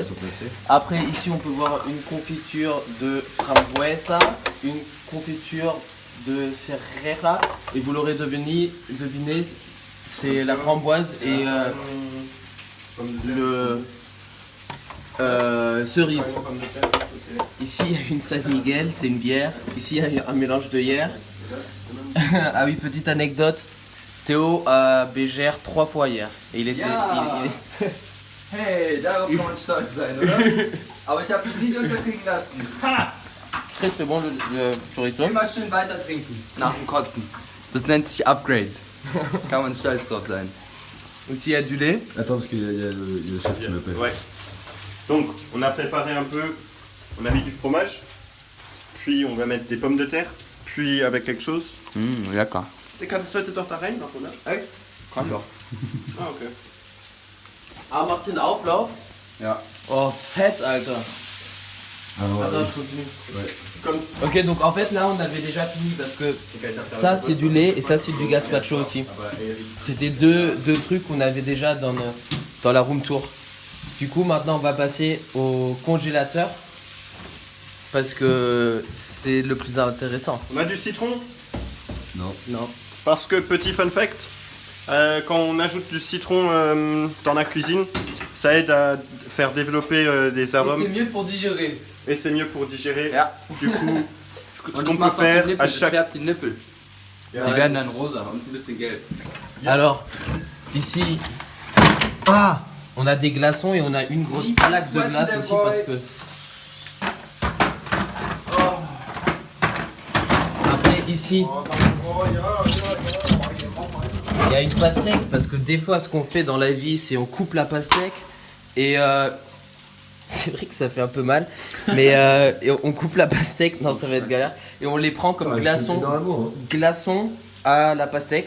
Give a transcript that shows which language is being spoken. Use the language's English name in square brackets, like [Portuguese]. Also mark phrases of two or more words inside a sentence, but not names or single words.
[French] Après, ici, on peut voir une confiture de framboesa, une confiture de Serrera, et vous l'aurez deviné, c'est la framboise et le cerise. Ici, il y a une San Miguel, c'est une bière. Ici, il y a un mélange de bière. Ah oui, petite anecdote. Théo a bégère 3 fois hier. Et il était... [German] Hey, darauf kann man stolz sein, oder? Aber ich habe mich nicht unterkriegen lassen. [French] Très très bon le chorizo. [German] Immer schön weiter trinken, nach dem Kotzen. Das nennt sich Upgrade. Kann man stolz drauf sein. [French] Aussi, il y a du lait. Attends, parce qu'il y a le chef qui m'appelle. Ouais. Donc, on a préparé un peu. On a mis du fromage. Puis, on va mettre des pommes de terre. Puis, avec quelque chose. [German] Lecker. Kannst du heute doch da rein noch, oder? Echt? Kann doch. Ah, okay. Ah, macht den Auflauf. Ja. Oh, fett, Alter. [French] Alors, Attends, je continue. ouais. Comme... Ok, donc en fait là on avait déjà fini parce que ça c'est du lait et ça c'est du gazpacho aussi. C'était deux trucs qu'on avait déjà dans la [English] room tour. [French] Du coup maintenant on va passer au congélateur parce que c'est le plus intéressant. On a du citron. Non. Parce que, petit [English] fun fact, [French] quand on ajoute du citron dans la cuisine, ça aide à faire développer des arômes. mieux pour digérer. Et c'est mieux pour digérer. [German] Ja. [French] Du coup, ce [German] Und [French] qu'on [German] das [French] peut [German] macht auch die [French] faire [German] Nippel, [French] à [German] das [French] chaque... [German] färbt die Nippel. Die werden dann rosa und ein bisschen gelb. [French] Alors ici, on a des glaçons et on a une grosse plaque de glace aussi parce que... Après ici, il y a une pastèque parce que des fois ce qu'on fait dans la vie c'est on coupe la pastèque et c'est vrai que ça fait un peu mal mais et on coupe la pastèque, non ça va être galère et on les prend comme glaçons à la pastèque.